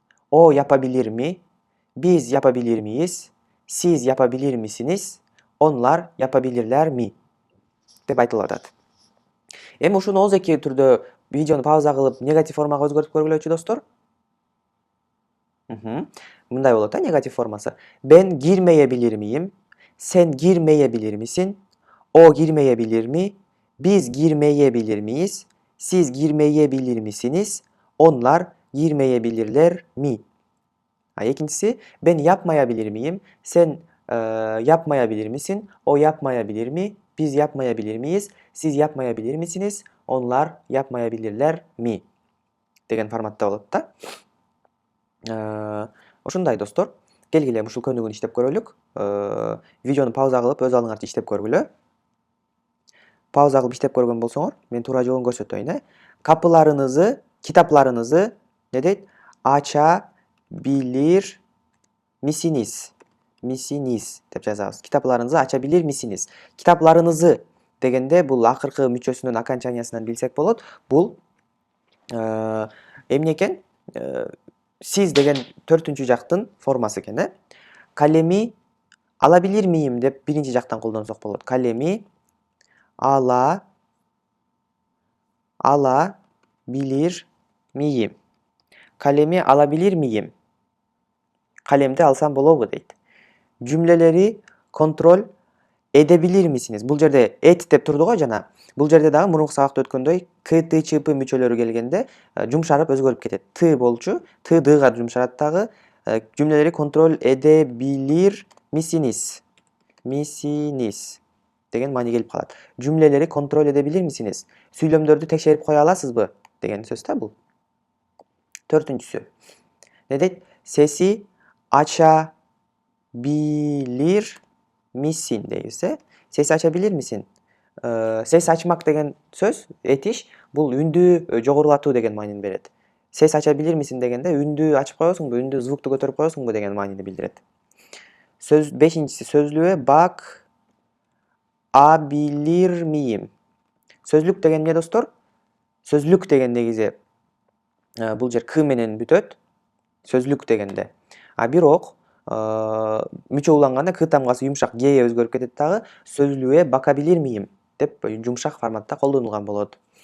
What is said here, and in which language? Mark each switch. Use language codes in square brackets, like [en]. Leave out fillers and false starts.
[tr] O yapabilir mi? Biz yapabilir miyiz? Siz yapabilir misiniz? Onlar yapabilirler mi? [ky] Деп айтылып атат. Эми ушуну оозеки түрдө видеону пауза кылып негатив формага өзгөртүп көргүлөчү достор. Мындай болот негатив формасы. [tr] Ben girmeyebilir miyim? Sen girmeyebilir misin? O girmeyebilir mi? Biz girmeyebilir miyiz? Siz girmeyebilir misiniz? Onlar girmeyebilirler mi? İkincisi, ben yapmayabilir miyim? Sen yapmayabilir misin? O yapmayabilir mi? Biz yapmayabilir miyiz? Siz yapmayabilir misiniz? Onlar yapmayabilirler mi? [ky] Деген форматта болот да. Ушундай достор. Келгиле ушул көнүгүүнү иштеп көрөлүк. Видеону пауза кылып өз алдыңарча иштеп көргүлө. Пауза кылып иштеп көргөн болсоңор, мен туура жолун көрсөтөйүн. [tr] Kapılarınızı, kitaplarınızı ne [ky] дейт? [tr] Açabilir misiniz? [ky] Misiniz деп жазабыз. [tr] Kitaplarınızı açabilir misiniz? [ky] Kitaplarınızı дегенде бул акыркы мүчөсүнүн окончаниясынан билсек болот. Бул эмне экен? Siz деген төртүнчү жактын формасы экен. [tr] Kalemi alabilir miyim [ky] деп биринчи жактан колдонсок болот. [tr] Kalemi alabilir miyim? Kalemi alabilir miyim? [ky] Kalemde alsam bolобу дейт. [tr] Cümleleri kontrol edebilir misiniz? [ky] Бул жерде et деп турду го жана. Бул жерде дагы мурунку сабакта өткөндөй к, т, ч, п мүчөлөрү келгенде жумшарып өзгөрүп кетет. Т болчу, т дга жумшарат дагы. [tr] Cümleleri kontrol edebilir misiniz? [ky] Misiniz деген маани келип калат. [tr] Cümleleri kontrol edebilir misiniz? [ky] Сүйлөмдөрдү текшерип кое аласызбы? Деген сөз да бул. Төртүнчүсү. Ne дейт? [tr] Sesi açabilir misin deyilse, sesi açabilir misin? [ky] Ses açmak деген söz, etiş, бул үндү жогорулатуу деген маанини берет. [tr] Ses açabilir misin [ky] дегенде үндү ачып коесуңбу, үндү звукту көтөрүп коесуңбу деген маанини билдирет. [tr] Söz [ky] бешинчиси [tr] sözlüğe bakabilir miyim? [ky] Sözlük деген эмне достор? Sözlük деген негизи бул жер к менен бүтөт. Sözlük дегенде. Бирок мүчө уланганда к тамгасы юмшак гге өзгөрүп кетет дагы. [tr] Sözlüğe bakabilir miyim [ky] деп жумшак форматта колдонулган болот.